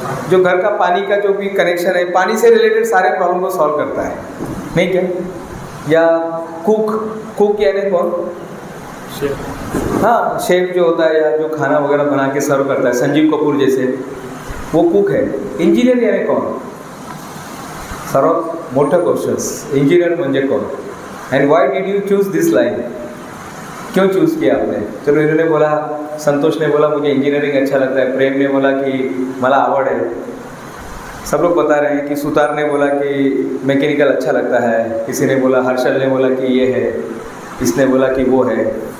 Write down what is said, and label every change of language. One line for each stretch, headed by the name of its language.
Hindi: जो घर का पानी का जो भी कनेक्शन है, पानी से रिलेटेड सारे प्रॉब्लम को सॉल्व करता है, नहीं क्या? या कुक. कुक यानी कौन? शेफ. हाँ, शेफ जो होता है या जो खाना वगैरह बना के सर्व करता है, संजीव कपूर जैसे, वो कुक है. इंजीनियर यानी कौन?
Marathi: सर्वात मोठा क्वेश्चन्स, इंजीनियर म्हणजे कौन?
English: And why did you choose this line?
Hindi: क्यों चूज़ किया आपने? चलो, इन्होंने बोला, संतोष ने बोला मुझे इंजीनियरिंग अच्छा लगता है. प्रेम ने बोला कि
Marathi: मला आवड
Hindi: है. सब लोग बता रहे हैं कि सुतार ने बोला कि मैकेनिकल अच्छा लगता है. किसी ने बोला, हर्षल ने बोला कि ये है. इसने बोला कि वो है.